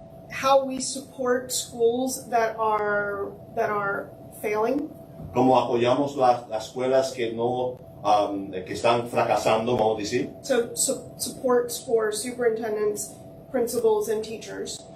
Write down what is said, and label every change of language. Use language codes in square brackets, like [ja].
[en] How we support schools that are failing. [es] Como apoyamos las escuelas que no que están fracasando, vamos a decir. [en] So supports for superintendents, principals, and teachers.